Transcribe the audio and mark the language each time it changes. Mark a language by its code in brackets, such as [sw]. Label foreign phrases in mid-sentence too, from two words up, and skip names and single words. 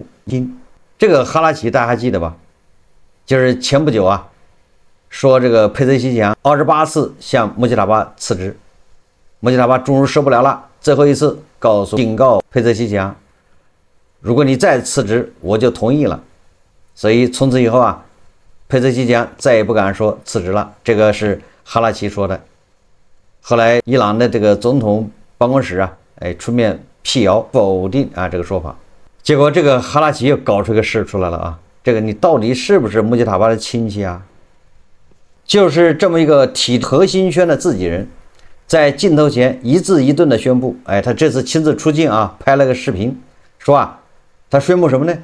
[zh] 這個哈拉奇大家還記得吧？就是前不久啊，說這個佩泽西奇揚28次向穆吉塔巴辭職，穆吉塔巴終於受不了了，最後一次警告佩泽西奇揚， 如果你再辭職，我就同意了。所以從此以後啊，佩泽西奇扬再也不敢說辭職了。這個是哈拉奇說的。後來伊朗的這個總統辦公室啊，出面闢謠否定啊這個說法。結果這個哈拉奇又搞出一個事出來了啊，這個你到底是不是穆吉塔巴的親戚啊？就是這麼一個體核心圈的自己人，在鏡頭前一字一頓的宣布，他這次親自出鏡啊，拍了個視頻，說啊，他宣布什麼呢？